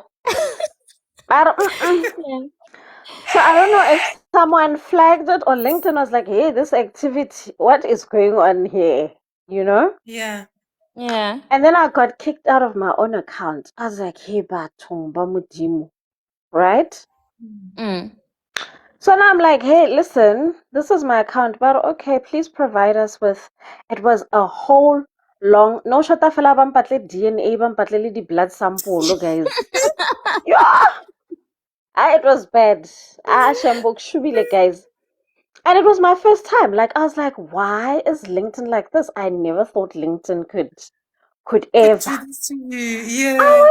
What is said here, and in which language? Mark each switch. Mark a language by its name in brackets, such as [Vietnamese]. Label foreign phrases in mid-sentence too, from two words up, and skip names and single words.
[English] But, Yeah. so I don't know if someone flagged it or LinkedIn was like, hey, this activity, what is going on here? You know? Yeah. Yeah. And then I got kicked out of my own account. I was like, hey, [Southern Sotho] bathong ba modimo, [English] right? Mm. So now I'm like, hey, listen, this is my account, but okay, please provide us with. It was a whole long. [Southern Sotho] No shota fela ba mpatle DNA, ba mpatle [English] the blood sample, guys. Yeah, it was bad. [Southern Sotho] Shambok shubile, [English] guys. And it was my first time. Like I was like, why is LinkedIn like this? I never thought LinkedIn could Could ever. do this to you. I